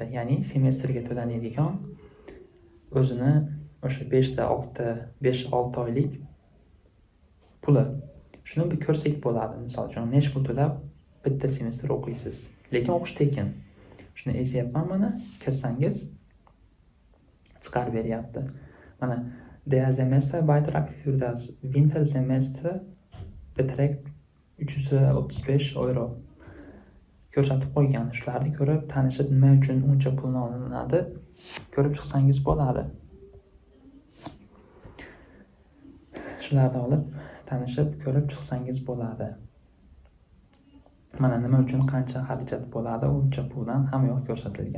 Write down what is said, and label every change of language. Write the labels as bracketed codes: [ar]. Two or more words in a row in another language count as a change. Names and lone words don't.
[uz] Ya'ni semestrga to'lanadigan o'zini o'sha 5-6 oylik puli. Shuni bir ko'rsak bo'ladi. Misol uchun, necha pul to'lab bitta semestr o'qiysiz, lekin o'qish tekin. Shuni ezyapman, mana kirsangiz chiqarib beryapti. [de] Mana der Semester Beitrag für das Wintersemester beträgt 335 euro [uz] ko'rsatib qo'ygan. Shularni ko'rib tanishib, nima uchun uncha pulni olinadi ko'rib chiqsangiz bo'ladi. Shularni olib tanishib, ko'rib chiqsangiz bo'ladi. Mana nima uchun qancha xarajat bo'ladi, uncha puldan hamma yoq ko'rsatilgan.